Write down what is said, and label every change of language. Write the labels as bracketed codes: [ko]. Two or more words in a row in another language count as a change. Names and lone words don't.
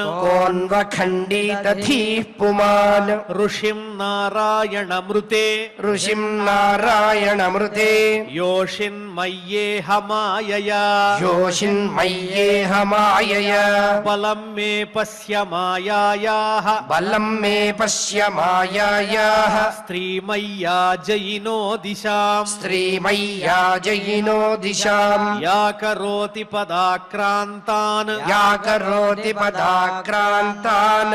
[sa] कोऽन्वखण्डितधीः पुमान् ऋषिं नारायणमृते ऋषिं नारायणमृते योषिन्मय्येह मायया योषिन्मय्येह मायया बलं मे పశ్య మాయాయాః బలం మే పశ్య మాయాయాః స్త్రీమయ్యా జయినో దిశాం స్త్రీమయ్యా జయినో దిశాం యా కరోతి పదాక్రాంతాన్ యా కరోతి పదాక్రాంతాన్